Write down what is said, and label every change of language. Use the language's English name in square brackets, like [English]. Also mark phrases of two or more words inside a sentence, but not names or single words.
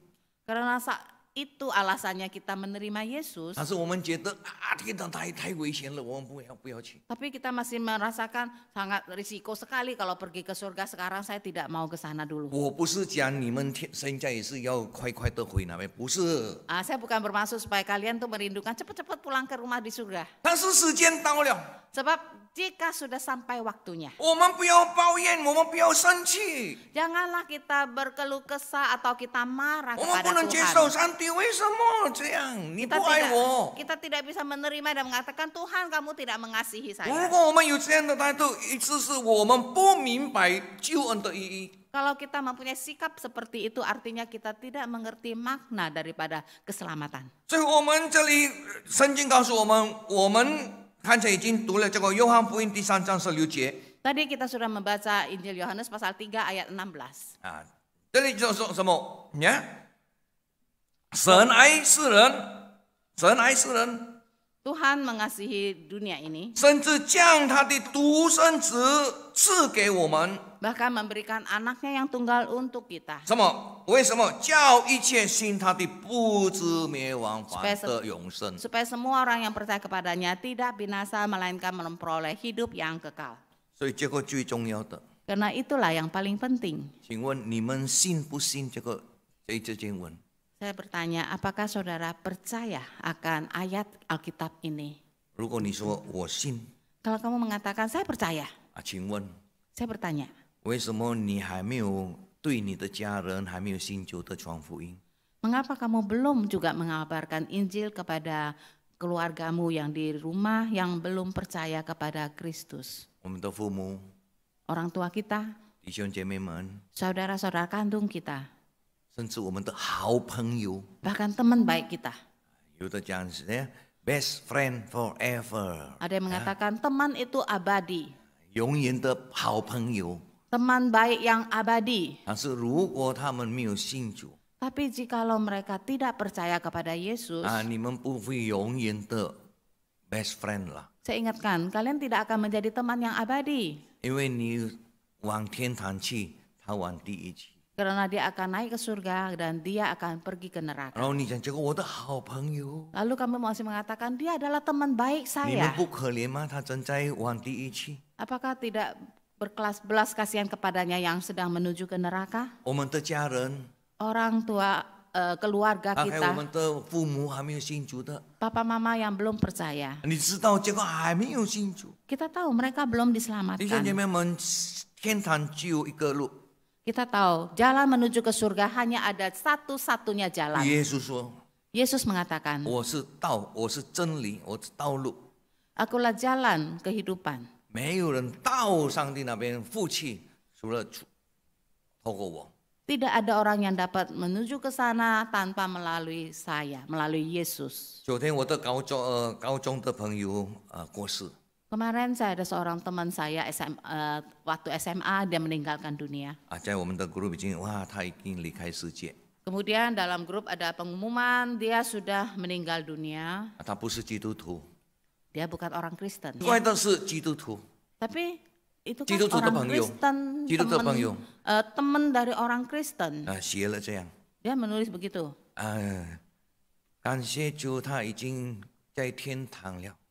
[Indonesian] Karena itu alasannya kita menerima Yesus. [Chinese] 但是我们觉得啊，天堂太危险了，我们不要去。 [Indonesian] Tapi kita masih merasakan sangat risiko sekali kalau pergi ke surga. Sekarang saya tidak mau ke sana dulu. [Chinese] 我不是讲你们现在也是要快快的回来，不是。 [Indonesian] Saya bukan bermaksud supaya kalian tuh merindukan cepat-cepat pulang ke rumah di surga. [Chinese] 但是时间到了， [Indonesian] Sebab jika sudah sampai waktunya, [Chinese] 我们不要抱怨，我们不要生气， [Indonesian] janganlah kita berkeluh kesah atau kita marah [Chinese] 我们不 [Indonesian] kepada [Chinese] 能接受 [Indonesian] Tuhan. [Chinese] 上帝为什么这样？你不爱我。 [Indonesian] Kita tidak bisa menerima dan mengatakan Tuhan kamu tidak mengasihi [Chinese] 如 [Indonesian] saya. [Chinese] 果我们有这样的态度，意思是我们不明白救恩的意义。 [Indonesian] Kalau kita mempunyai sikap seperti itu artinya kita tidak mengerti makna daripada keselamatan. [Chinese] 所以我们这里圣经告诉我们，我们刚才已经读了这个约翰福音第3章16节 [Indonesian] Tadi kita sudah membaca Injil Yohanes pasal 3 ayat 16. [Chinese] 啊，这里就说什么？你看，神爱世人，神爱世人， [Indonesian] Tuhan mengasihi dunia ini, [Chinese] 甚至将他的独生子赐给我们。 [Indonesian] bahkan memberikan anaknya yang tunggal untuk kita. [Chinese] 什么？为什么？叫一切信他的不至灭亡，反得永生。 [Indonesian] Supaya semua orang yang percaya kepadanya tidak binasa melainkan memperoleh hidup yang kekal. [Chinese] 所以这个最重要的。 [Indonesian] Karena itulah yang paling penting. [Chinese] 请问你们信不信这经文？ [Indonesian] Saya bertanya, apakah saudara percaya akan ayat Alkitab ini? [Chinese] 如果你说我信 [Indonesian] Kalau kamu mengatakan saya percaya, [Chinese] 啊，请问 [Indonesian] saya bertanya, [Chinese] 为什么你还没有对你的家人还没有信主的传福音？ [Indonesian] mengapa kamu belum juga mengabarkan Injil kepada keluargamu yang di rumah yang belum percaya kepada Kristus? [Chinese] 我们的父母、 [Indonesian] Orang tua kita, [Chinese] 弟兄姐妹们， [Indonesian] saudara-saudara kandung kita, [Chinese] 甚至我们的好朋友， [Indonesian] bahkan teman baik kita. [Chinese] 有的讲是 [English] best friend forever， [Indonesian] Ada yang mengatakan teman itu abadi, [Chinese] 永远的好朋友。 [Indonesian] teman baik yang abadi. [Chinese] 但是如果他们没有信主 [Indonesian] Tapi jikalau mereka tidak percaya kepada Yesus, [Chinese] 啊，你们不会永远的 [English] best friend [Chinese] 啦， [Indonesian] saya ingatkan kalian tidak akan menjadi teman yang abadi. [Chinese] 因为你往天堂去，他往地狱去。 [Indonesian] Karena dia akan naik ke surga dan dia akan pergi ke neraka. [Chinese] 然后你讲这个我的好朋友， [Indonesian] Lalu kamu masih mengatakan dia adalah teman baik [Chinese] 你们 [Indonesian] saya. [Chinese] 不可怜吗？他正在往地狱去。 [Indonesian] Apakah tidak belas kasihan kepadanya yang sedang menuju ke neraka? [Chinese] 我们的家人， [Indonesian] Orang tua, keluarga [Chinese] 还有我 [Indonesian] kita, [Chinese] 们的父母还没有信主的， [Indonesian] papa mama yang belum percaya. [Chinese] 你知道这个还没有信主。 [Indonesian] Kita tahu mereka belum [Chinese] 弟兄姐 [Indonesian] diselamatkan. [Chinese] 妹们，天堂只有一个路。 [Indonesian] Kita tahu jalan menuju ke surga hanya ada satu-satunya jalan. [Chinese] 耶稣说 [Indonesian] Yesus mengatakan, [Chinese] 我是道，我是真理，我是道路， [Indonesian] Akulah jalan kehidupan. [Chinese] 没有人到上帝那边父去，除了透过我。 [Indonesian] Tidak ada orang yang dapat menuju ke sana tanpa melalui saya, melalui Yesus. [Chinese] 昨天我的高中的朋友过世， [Indonesian] Kemarin saya ada seorang teman saya waktu SMA dia meninggalkan dunia. [Chinese] 在我们的 group 已经哇，他已经离开世界， [Indonesian] Kemudian dalam grup ada pengumuman dia sudah meninggal dunia. [Chinese] 他不是基督徒， [Indonesian] Dia bukan orang Kristen. [Chinese] 怪的是基督徒。 [Indonesian] Tapi itu kan [Chinese] 基督徒的 [Indonesian] orang [Chinese] 朋友， [Indonesian] Kristen, [Chinese] 基督徒的朋友， [Indonesian] teman dari orang Kristen. [Chinese] 写了这样， [Indonesian] Dia menulis begitu. [Chinese] 感谢主，他已经在天堂了。